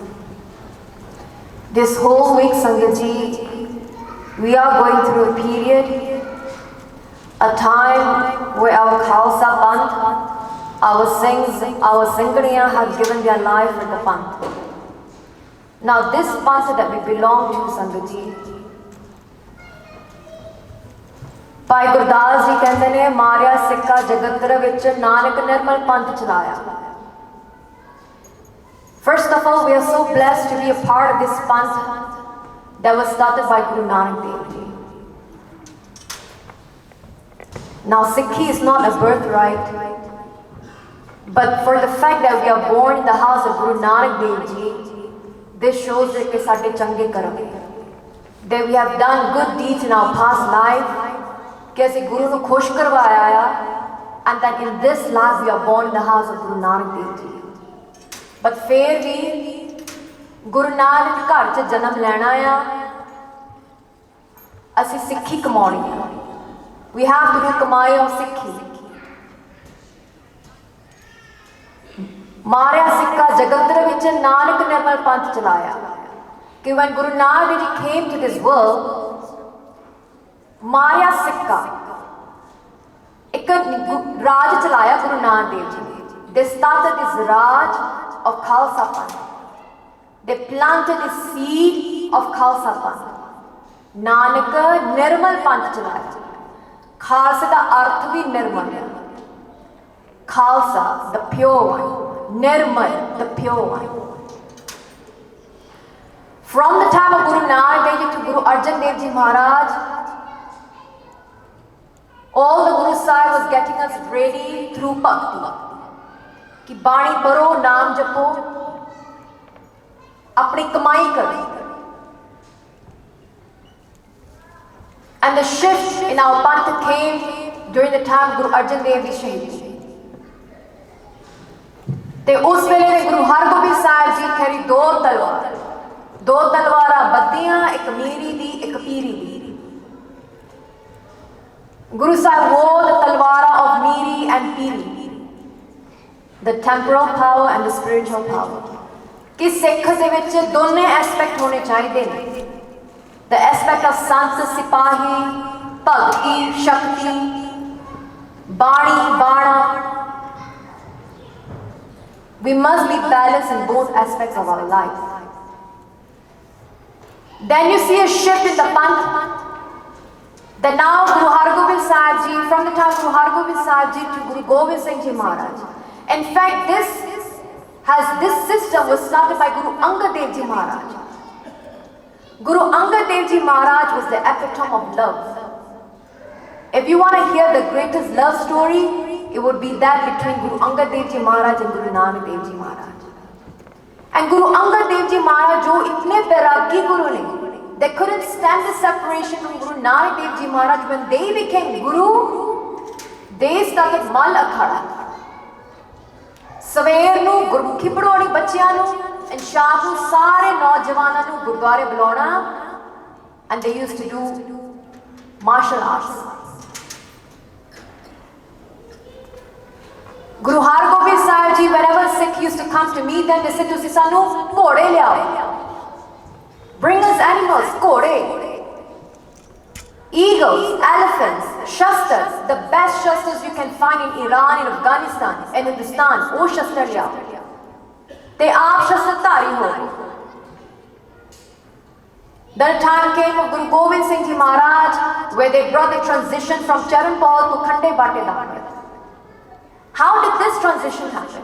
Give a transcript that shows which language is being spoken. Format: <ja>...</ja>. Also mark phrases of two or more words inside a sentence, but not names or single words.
<en>This whole week, Sangat Ji, we are going through a period, a time where our Khalsa Panth, our Singhs, our Singhariyan have given their life for the Panth. Now this Panth that we belong to, Sangat Ji,</en> <pa>ਭਾਈ ਗੁਰਦਾਸ ਜੀ ਕਹਤੇ ਨੇ ਮਾਰਿਆ ਸਿੱਕਾ ਜਗਤ੍ਰ ਵਿਚ ਨਾਨਕ ਨਿਰਮਲ ਪੰਥ ਚਲਾਇਆ.</pa> <en>First of all, we are so blessed to be a part of this panth that was started by Guru Nanak Dev Ji. Now Sikhi is not a birthright, but for the fact that we are born in the house of Guru Nanak Dev Ji, this shows that we have</en> <pa>ਚੰਗੇ ਕਰਮ,</pa> <en>that we have done good deeds in our past life,</en> <pa>ਕਿ ਅਸੀਂ ਗੁਰੂ ਨੂੰ ਖੁਸ਼ ਕਰਵਾਇਆ ਆ,</pa> <en>and that in this life we are born in the house of Guru Nanak Dev Ji.</en> <pa>But ਫਿਰ ਭੀ ਗੁਰੂ ਨਾਨਕ ਘਰ ਚ ਜਨਮ ਲੈਣਾ ਆ, ਅਸੀਂ ਸਿੱਖੀ ਕਮਾਉਣੀ ਆ.</pa> <en>We have to do कमाई of सिक्खी.</en> <pa>ਮਾਰਿਆ ਸਿੱਕਾ ਜਗਤ੍ਰ ਵਿਚ ਨਾਨਕ ਨਿਰਮਲ ਪੰਥ ਚਲਾਇਆ.</pa> <en>कि when Guru Nanak Dev Ji came to this world,</en> <pa>ਮਾਰਿਆ ਸਿੱਕਾ ਏਕ ਰਾਜ ਚਲਾਇਆ ਗੁਰੂ ਨਾਨਕ ਦੇਵ ਜੀ ਨੇ.</pa> <en>They started this Raj of Khalsa Panth. They planted the seed of Khalsa Panth.</en> <pa>ਨਾਨਕ ਨਿਰਮਲ ਪੰਥ ਚਲਾਇਆ.</pa> <hi>खालसा का अर्थ भी निर्मल है.</hi> <en>Khalsa, the pure one. Nirmal, the pure one. From the time of Guru Nanak Dev Ji to Guru Arjan Dev Ji Maharaj, all the Guru Sahib was getting us ready through bhakti.</en> <hi>कि बाणी पढ़ो, नाम जपो, अपनी कमाई करो.</hi> <en>And the shift in our Panth came during the time Guru Arjan Dev Ji Shahid.</en> <pa>ਤੇ ਉਸ ਵੇਲੇ ਦੇ ਗੁਰੂ ਹਰਗੋਬਿੰਦ ਸਾਹਿਬ ਜੀ ਖੈਰੀ ਦੋ ਤਲਵਾਰਾਂ ਬੱਧੀਆਂ, ਇੱਕ ਮੀਰੀ ਦੀ, ਇੱਕ ਪੀਰੀ ਦੀ.</pa> <en>Guru Sahib wore the talwara of Miri and Piri, the temporal power and the spiritual power.</en> <pa>ਕਿ ਸਿੱਖ ਦੇ ਵਿੱਚ ਦੋਨੇ ਐਸਪੈਕਟ ਹੋਣੇ ਚਾਹੀਏ ਨੇ.</pa> <en>The aspect of Sant, Sipahi, Bhakti, Shakti, Bani, Bana. We must be balanced in both aspects of our life. Then you see a shift in the Panth. That now Guru Hargobind Sahib Ji, from the time Guru Hargobind Sahib Ji to Guru Gobind Singh Ji Maharaj. In fact, this system was started by Guru Angad Dev Ji Maharaj. Guru Angad Dev Ji Maharaj was the epitome of love. If you want to hear the greatest love story, it would be that between Guru Angad Dev Ji Maharaj and Guru Nanak Dev Ji Maharaj. And Guru Angad Dev Ji Maharaj,</en> <pa>ਜੋ ਇਤਨੇ ਬੈਰਾਗੀ ਗੁਰੂ ਨੇ,</pa> <en>they couldn't stand the separation from Guru Nanak Dev Ji Maharaj. When they became Guru, they started Mal Akhada.</en> <pa>ਸਵੇਰ ਨੂੰ ਗੁਰਮੁਖੀ ਪੜ੍ਹਾਉਣੀ ਬੱਚਿਆਂ ਨੂੰ, and ਸ਼ਾਮ ਨੂੰ ਸਾਰੇ ਨੌਜਵਾਨਾਂ ਨੂੰ ਗੁਰਦੁਆਰੇ ਬੁਲਾਉਣਾ,</pa> <en>and they used to do martial arts. Guru Hargobind Sahib Ji, whenever Sikh used to come to meet them, they said,</en> <pa>"ਤੁਸੀਂ ਸਾਨੂੰ ਘੋੜੇ ਲਿਆਓ.</pa> <en>Bring us animals, घोड़े, eagles, elephants, shastras, the best shastras you can find in Iran, in Afghanistan, in Hindustan.</en> <pa>ਵੋ ਸ਼ਸਤਰ ਲਿਆਓ. ਤੇ ਆਪ ਸ਼ਸਤਰਧਾਰੀ ਹੋ."</pa> <en>The time came of Guru Gobind Singh Ji Maharaj, where they brought the transition from Charan Paul to Khande Bate Dhamma. How did this transition happen?</en>